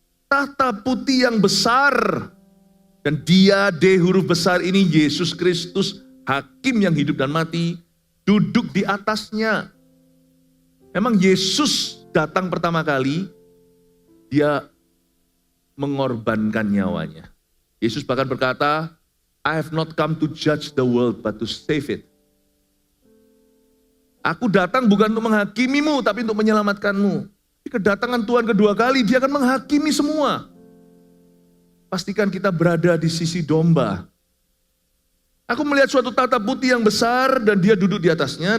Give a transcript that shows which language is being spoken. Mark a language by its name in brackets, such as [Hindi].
[Indonesian] Tahta putih yang besar. Dan dia, D huruf besar ini, Yesus Kristus, hakim yang hidup dan mati, duduk di atasnya. Memang Yesus datang pertama kali, dia mengorbankan nyawanya. Yesus bahkan berkata, [English] I have not come to judge the world, but to save it. [Indonesian] Aku datang bukan untuk menghakimimu, tapi untuk menyelamatkanmu. Kedatangan Tuhan kedua kali, dia akan menghakimi semua. Pastikan kita berada di sisi domba. Aku melihat suatu tahta putih yang besar dan dia duduk di atasnya.